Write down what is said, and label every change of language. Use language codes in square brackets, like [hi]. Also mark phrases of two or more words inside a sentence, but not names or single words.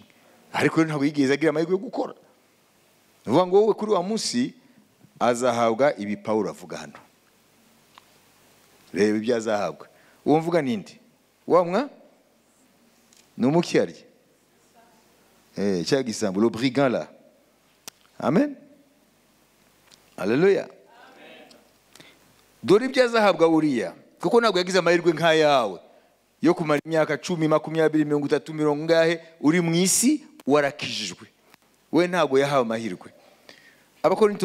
[rw] Ariko rero ntabwo yigeze agira amahirwe yo gukora. Uvuga ngo wowe kuri wa munsi azahabwa ibi Pawulo avuga hano. Reba ibyo azahabwa. Uwo mvuga ninde? Wamwa n'umukyarye. Cya gisambo, [fr] le brigand là. [rw] Amen. Haleluya. Dore ibyo azahabwa uriya, kuko ntabwo yagize amahirwe nk'ayawe yo kumara imyaka 10, 20, 30, 40 ngahe uri mu isi warakijijwe. We ntabwo yahawe amahirwe.